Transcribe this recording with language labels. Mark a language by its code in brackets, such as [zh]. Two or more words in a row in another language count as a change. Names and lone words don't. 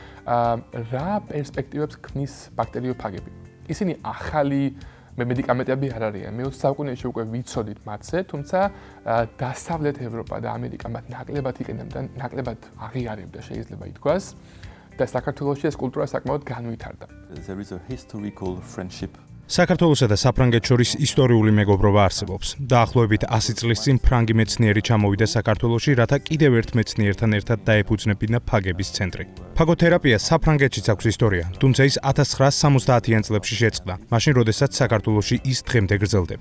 [ka] რა პერსპექტივებს ქმნის ბაქტერიოფაგები? ისინი ახალი მედიკამენტები არ არიან. მე-20 საუკუნეში უკვე ვიცოდით მათზე, თუმცა დასავლეთ ევროპა და ამერიკა მათ ნაკლებად იყენებდა, ნაკლებად აღიარებდა შეიძლება ითქვას და საქართველოში ეს კულტურა საკმაოდ განვითარდა. [en] There is a historical friendship. [ka] საქართველოსა და საფრანგეთს შორის ისტორიული მეგობრობა არსებობს. დაახლოებით 100 წლის წინ ფრანგი მეცნიერი ჩამოვიდა საქართველოში, რათა კიდევ ერთ მეცნიერთან ერთად დაეფუძნებინა ფაგების ცენტრი. ფაგოთერაპია საფრანგეთშიც აქვს ისტორია, თუმცა ის 1970-იან წლებში შეწყდა, მაშინ როდესაც საქართველოში ის დღემდე გრძელდება.